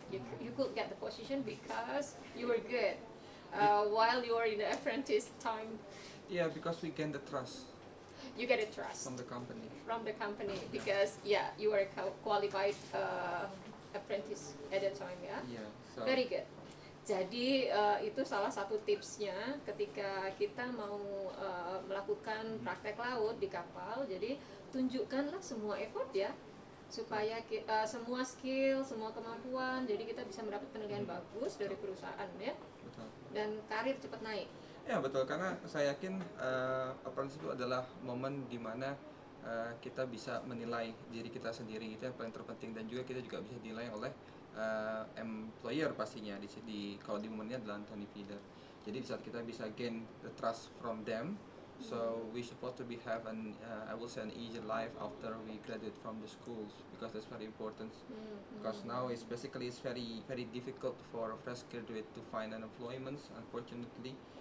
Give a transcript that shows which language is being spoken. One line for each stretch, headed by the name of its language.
English: You could get the position because you were good while you were in the apprentice time. Yeah, because we gain the trust You get a trust from the company. Because you were a qualified apprentice at that time ya. Yeah, so Very good.
Indonesian: Jadi itu salah satu tipsnya ketika kita mau melakukan praktek laut di kapal. Jadi tunjukkanlah semua effort ya, supaya semua skill, semua kemampuan. Jadi kita bisa mendapat penilaian bagus dari perusahaan ya, betul. dan karir cepat naik. Ya betul, karena saya yakin apprenticeship itu adalah momen dimana kita bisa menilai diri kita sendiri, itu yang paling terpenting, dan juga kita juga bisa dinilai oleh employer pastinya kalau di momen ini adalah Anthony Feeder. Jadi di saat kita bisa
English: gain the trust from them, so we supposed to have I will say an easy life after we graduate from the schools, because that's very important. Because now it's very very difficult for a fresh graduate to find an employment, unfortunately.